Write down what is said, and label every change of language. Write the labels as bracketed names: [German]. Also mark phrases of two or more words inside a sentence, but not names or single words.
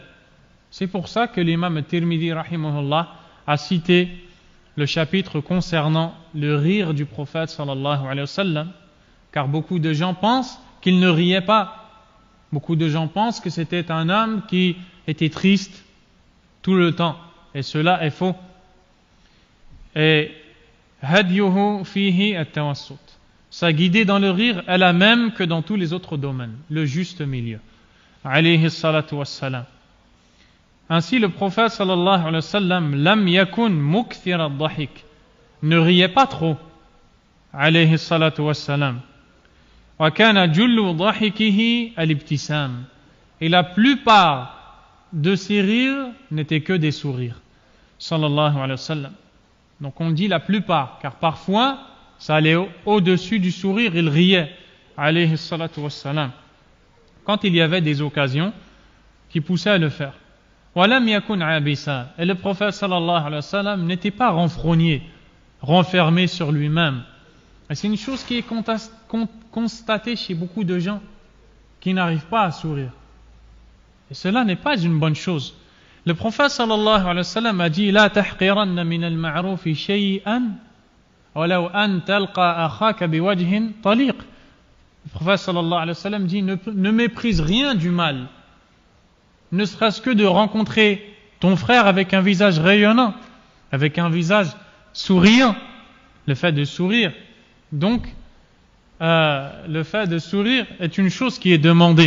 [French] C'est pour ça que l'imam Tirmidhi rahimahullah a cité le chapitre concernant le rire du prophète [Arabic] صلى الله عليه وسلم, [French] car beaucoup de gens pensent qu'il ne riait pas. Beaucoup de gens pensent que c'était un homme qui était triste tout le temps, et cela est faux. [Arabic] Et هديه فيه التوسط. [French] Sa guidée dans le rire est la même que dans tous les autres domaines, le juste milieu. [Arabic] عليه الصلاة والسلام. [French] Ainsi, le prophète [Arabic] صلى الله عليه وسلم, لم يكن مكثر الضحك, [French] ne riait pas trop. [Arabic] عليه الصلاة والسلام. وكان جل ضحكه الابتسام. [French] Et la plupart de ses rires n'étaient que des sourires. [Arabic] صلى الله عليه وسلم. [French] Donc on dit la plupart, car parfois, ça allait au-dessus du sourire, il riait, [Arabic] عليه الصلاة والسلام, [French] quand il y avait des occasions qui poussaient à le faire. [Arabic] ولم يكن عابسا. [French] Et le prophète [Arabic] صلى الله عليه وسلم [French] n'était pas renfrogné, renfermé sur lui-même. Et c'est une chose qui est constatée chez beaucoup de gens qui n'arrivent pas à sourire. Et cela n'est pas une bonne chose. Le prophète [Arabic] صلى الله عليه وسلم [French] a dit [Arabic] لا تحقرن من المعروف شيئا ولو أن تلقى أخاك بوجه طلق. [French] Le prophète [Arabic] صلى الله عليه وسلم [French] dit ne méprise rien du mal, ne serait-ce que de rencontrer ton frère avec un visage rayonnant, avec un visage souriant. Le fait de sourire, donc, le fait de sourire est une chose qui est demandée.